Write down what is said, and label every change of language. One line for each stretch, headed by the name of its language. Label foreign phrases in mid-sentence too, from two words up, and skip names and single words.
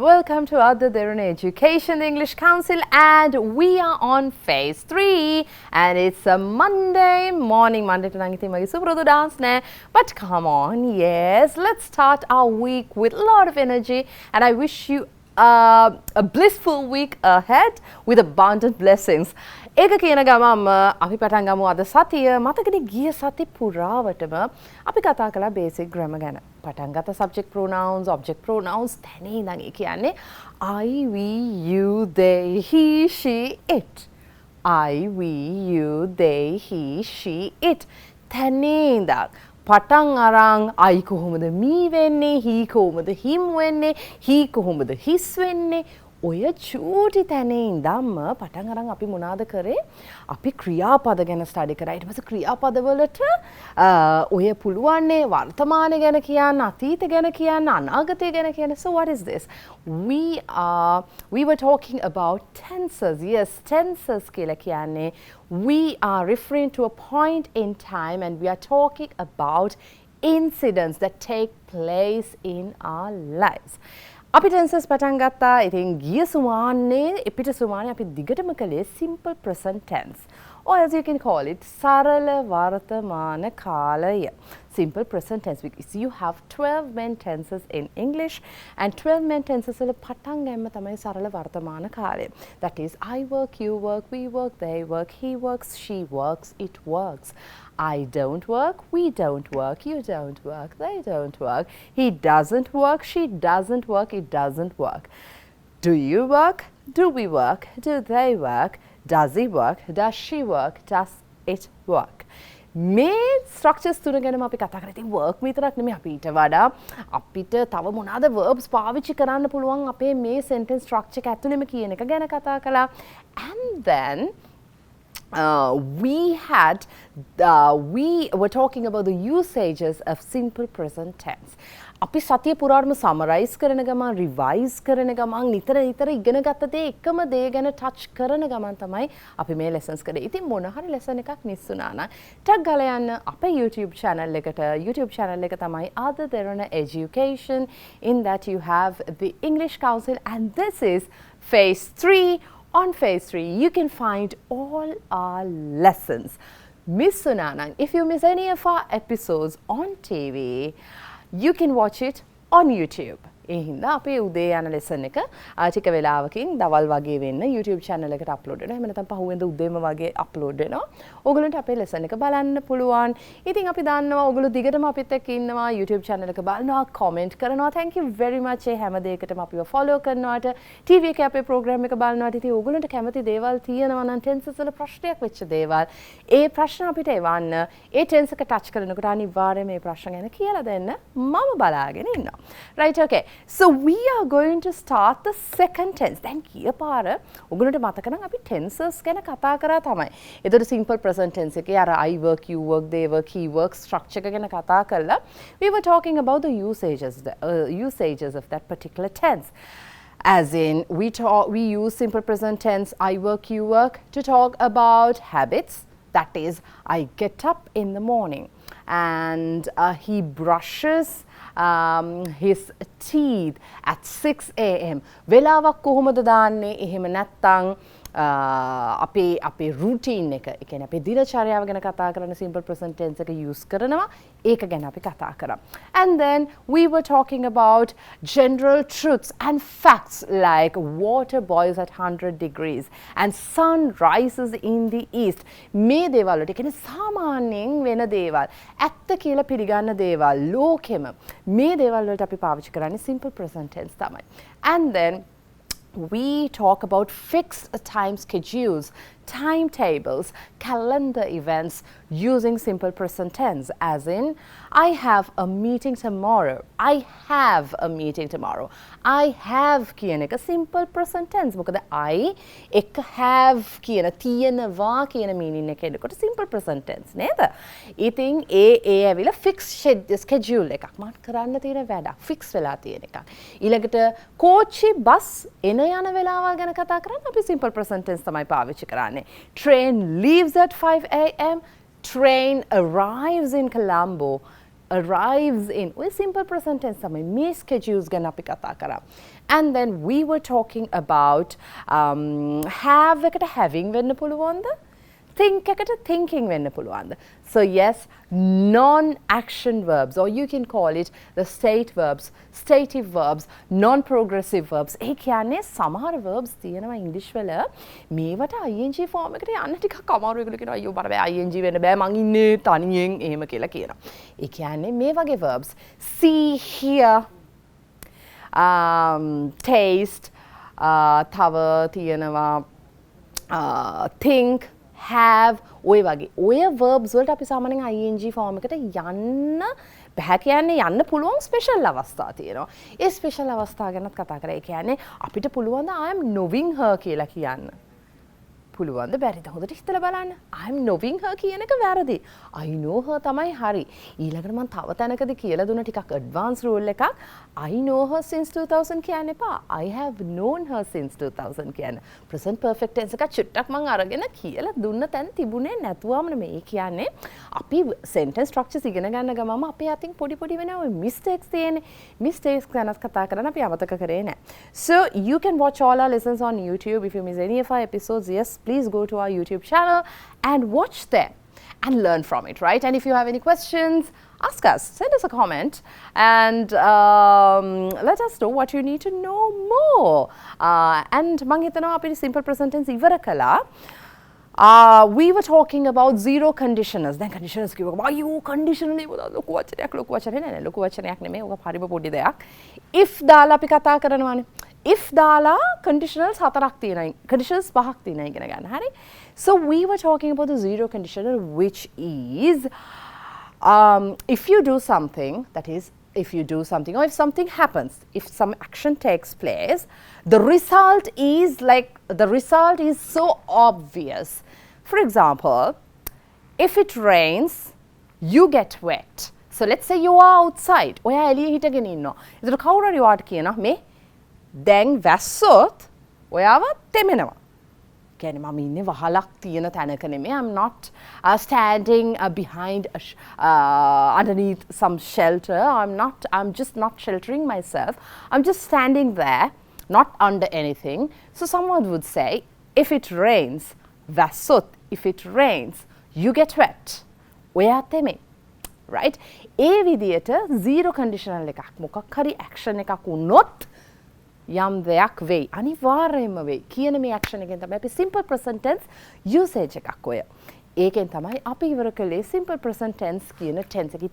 English: Welcome to Other Derana Education English Council, and we are on phase 3. And it's a Monday morning. Monday to Nangiti Magi Suprodu dance ne. But come on, yes, let's start our week with a lot of energy. And I wish you a blissful week ahead with abundant blessings.
Sinhala: ඒක කියන ගමම අපි පටන් ගමු අද සතිය මතකනේ ගිය සති පුරාවටම අපි කතා කළා
English: basic grammar
Sinhala: ගැන. පටන් ගත්ත
English: subject pronouns, object pronouns
Sinhala: තැනේ ඉඳන් ඒ කියන්නේ
English: I, we, you, they, he, she, it. I, we, you, they, he, she, it.
Sinhala: තැනේ ඉඳන් පටන් අරන් I කොහොමද me වෙන්නේ, he කොහොමද him වෙන්නේ, he කොහොමද his වෙන්නේ ඔය චූටි තැනේ ඉඳන්ම පටන් අරන් අපි මොනවාද කරේ අපි ක්‍රියාපද ගැන ස්ටඩි කරා ඊට පස්සේ ක්‍රියාපද වලට ඔය පුළුවන්නේ වර්තමානය ගැන කියන්න අතීත ගැන කියන්න අනාගතය ගැන කියන්න
English: so what is this we were talking about tenses yes tenses
Sinhala: කියලා කියන්නේ
English: we are referring to a point in time and we are talking about incidents that take place in our lives
Sinhala: අපි tenses පටන් ගත්තා. ඉතින් ගිය සුමානේ එපිට සුමානේ අපි දිගටම කළේ
English: simple present tense. Or as you can call it
Sinhala: සරල වර්තමාන කාලය.
English: Simple present tense because you have 12 main tenses in English and 12 main tenses
Sinhala: වල පටන් ගැනීම තමයි සරල වර්තමාන කාලය.
English: That is I work, you work, we work, they work, he works, she works, it works. I don't work, we don't work, you don't work, they don't work, he doesn't work, she doesn't work, it doesn't work. Do you work? Do we work? Do they work? Does he work? Does she work? Does it work?
Sinhala: මේ ස්ට්‍රක්චර්ස් තුන ගැනම අපි කතා කරා. ඉතින් work විතරක් නෙමෙයි අපි ඊට වඩා අපිට තව මොනවාද verbs පාවිච්චි කරන්න පුළුවන් අපේ මේ
English: sentence structure
Sinhala: එක ඇතුළෙම කියන එක ගැන කතා කළා.
English: And then we were talking about the usages of simple present tense.
Sinhala: අපි සතිය පුරාම සමරයිස් කරන ගමන් රිවයිස් කරන ගමන් නිතර ඉගෙන ගත්ත දේ එකම දේ ගැන ටච් කරන ගමන් තමයි අපි මේ lessons කරේ. ඉතින් මොන හරි lesson එකක් මිස් වුණා නම් ටග් ගාලා යන්න අපේ YouTube channel එකට. YouTube channel එක තමයි Other Derana Education.
English: In that you have the English Council and this is phase 3. On phase 3, you can find all our lessons. Miss Sunanang, if you miss any of our episodes on TV, you can watch it on YouTube.
Sinhala: ඒ හින්දා අපේ උදේ යන ලෙසන් එක ටික වෙලාවකින් දවල් වගේ වෙන්න YouTube channel එකට අප්ලෝඩ් වෙනවා. එහෙම නැත්නම් පහුවෙන්ද උදේම වගේ අප්ලෝඩ් වෙනවා. ඕගොල්ලන්ට අපේ ලෙසන් එක බලන්න පුළුවන්. ඉතින් අපි දන්නවා ඕගොල්ලෝ දිගටම අපිත් එක්ක ඉන්නවා YouTube channel එක බලනවා, comment කරනවා.
English: Thank you very much.
Sinhala: ඒ හැම දෙයකටම අපිව follow කරනවාට, TV එකේ අපේ program එක බලනවාට. ඉතින් ඕගොල්ලන්ට කැමති දේවල් තියෙනවා නම් tenses වල ප්‍රශ්නයක් වෙච්ච දේවල්. ඒ ප්‍රශ්න අපිට එවන්න. ඒ tense එක touch කරනකොට අනිවාර්යයෙන් මේ ප්‍රශ්න ගැන කියලා දෙන්න. මම බලාගෙන ඉන්නවා.
English: Right, okay. So we are going to start the second tense.
Sinhala: දැන් ගිය පාර ඔයගොල්ලන්ට මතක නම් අපි tenses ගැන කතා කරා තමයි. ඒතර
English: simple present tense
Sinhala: එකේ අර
English: I work, you work, they work, he works
Sinhala: structure එක ගැන කතා කළා.
English: We were talking about the usages of that particular tense. As in we use simple present tense I work, you work to talk about habits. That is I get up in the morning and he brushes his teeth at 6 a.m.
Sinhala: වෙලාවක් කොහොමද දාන්නේ එහෙම නැත්නම් අපේ routine එක ඒ කියන්නේ අපේ දිනචර්යාව ගැන කතා කරන
English: simple present tense
Sinhala: එක use කරනවා ඒක ගැන අපි කතා කරා.
English: And then we were talking about general truths and facts like water boils at 100 degrees and sun rises in the east.
Sinhala: මේ දේවල් වලට කියන්නේ සාමාන්‍යයෙන් වෙන දේවල් ඇත්ත කියලා පිළිගන්න දේවල් ලෝකෙම මේ දේවල් වලට අපි පාවිච්චි කරන්නේ
English: simple present tense
Sinhala: තමයි.
English: And then we talk about fixed time schedules, timetables, calendar events using simple present tense as in I have a meeting tomorrow. I have a meeting tomorrow. I have
Sinhala: කියන එක
English: simple present tense.
Sinhala: මොකද I එක have කියන තියෙනවා කියන meaning එක එනකොට
English: simple present tense
Sinhala: නේද? ඉතින් ඒ ඇවිල්ලා
English: fixed schedule
Sinhala: එකක්. මම කරන්න තියෙන වැඩක් fix වෙලා තියෙන එකක්. ඊළඟට කෝච්චි බස් එන යන වෙලාවල් ගැන කතා කරන්නේ අපි
English: simple present tense
Sinhala: තමයි පාවිච්චි කරන්නේ.
English: Train leaves at 5 a.m. Train arrives in Colombo. arrives in.
Sinhala: ඔය
English: simple present tense
Sinhala: තමයි මේ schedules ගැන අපි කතා කරා.
English: And then we were talking about have එකට having
Sinhala: වෙන්න පුළුවන්ද? Think එකට thinking වෙන්න පුළුවන්ද?
English: So yes, non-action verbs, or you can call it the state verbs, stative verbs, non-progressive verbs.
Sinhala: ඒ කියන්නේ සමහර verbs තියෙනවා English වල මේවට
English: ing form
Sinhala: එකට යන්න ටිකක් අමාරු ඒගොල්ලෝ කියනවා අයියෝ බර බෑ ing වෙන්න බෑ මං ඉන්නේ තනියෙන් එහෙම කියලා කියනවා. ඒ කියන්නේ මේ වගේ verbs
English: see, hear, taste,
Sinhala: තව තියෙනවා
English: think, have,
Sinhala: ඔය වගේ ඔය verbs වලට අපි සාමාන්‍යයෙන්
English: ing form
Sinhala: එකට යන්න බෑ කියන්නේ යන්න පුළුවන් ස්පෙෂල් අවස්ථා තියෙනවා. ඒ ස්පෙෂල් අවස්ථා ගැනත් කතා කරා. ඒ කියන්නේ අපිට පුළුවන් ද
English: I am knowing her
Sinhala: කියලා කියන්න. පුළුවන්ද බැරිද? හොඳට හිතලා බලන්න.
English: I am knowing her
Sinhala: කියන එක වැරදි.
English: I know her
Sinhala: තමයි හරි. ඊළඟට මම තව තැනකදී කියලා දුන්න ටිකක්
English: advanced rule
Sinhala: එකක්.
English: I know her since 2000
Sinhala: කියන්න එපා.
English: I have known her since 2000 කියන්න. present perfect tense
Sinhala: එක චුට්ටක් මම අරගෙන කියලා දුන්න තැන තිබුණේ නැතුවම මේ කියන්නේ අපි
English: sentence structures
Sinhala: ඉගෙන ගන්න ගමම අපේ අතින් පොඩි වෙන ඔය mistakes තියෙන්නේ. mistakes ගැන කතා කරන්න අපි අමතක කරේ නැහැ.
English: So you can watch all our lessons on YouTube. If you miss any of our episodes, yes, please go to our YouTube channel and watch them and learn from it, right? And if you have any questions, ask us, send us a comment, and let us know what you need to know more.
Sinhala: And මං හිතනවා අපේ
English: simple present tense
Sinhala: ඉවර කළා.
English: We were talking about zero conditioners.
Sinhala: දැන් conditioners කිව්වම අයියෝ conditional එක ලොකු වචනයක් නෑ ලොකු වචනයක් නෙමෙයි. ඔක හරිම පොඩි දෙයක්. if දාලා අපි කතා කරනවානේ. if දාලා conditionals 4ක් තියෙනවා. conditionals 5ක් තියෙනවා ඉගෙන ගන්න. හරි?
English: So we were talking about the zero conditioner, which is if you do something, that is if you do something or if something happens, if some action takes place, the result is so obvious. For example, if it rains, you get wet. So let's say you are outside.
Sinhala: ඔයා එළියේ හිටගෙන ඉන්නවා. ඒතර කවුරු හරි ඔයාට කියනවා මේ දැන් වැස්සොත් ඔයාව තෙමෙනවා. කියන්නේ මම ඉන්නේ වහලක් තියෙන තැනක නෙමෙයි.
English: I'm not standing behind underneath some shelter. I'm just not sheltering myself. I'm just standing there, not under anything. So someone would say, if it rains, වැස්සොත්, if it rains, you get wet.
Sinhala: ඔයා තෙමෙයි. Right? ඒ විදියට
English: zero conditional
Sinhala: එකක් මොකක් හරි action එකක් වුණොත් යම් දෙයක් වෙයි. අනිවාර්යයෙන්ම වෙයි. කියන මේ action එකෙන් තමයි අපි
English: simple present tense
Sinhala: usage එකක් ඔය. ඒකෙන් තමයි අපි ඉවර කළේ
English: simple present tense
Sinhala: කියන tense එක.